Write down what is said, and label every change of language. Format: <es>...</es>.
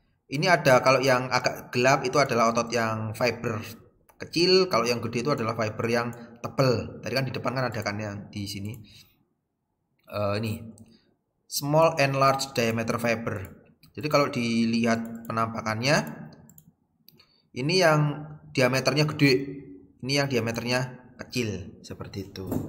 <id>Ini ada, kalau yang agak gelap itu adalah otot yang fiber kecil, kalau yang gede itu adalah fiber yang tebal. Tadi kan di depan kan ada kan yang di sini.</id> <en>Ini small and large diameter fiber.</en> <id>Jadi kalau dilihat penampakannya, ini yang diameternya gede, ini yang diameternya kecil, seperti itu.</id>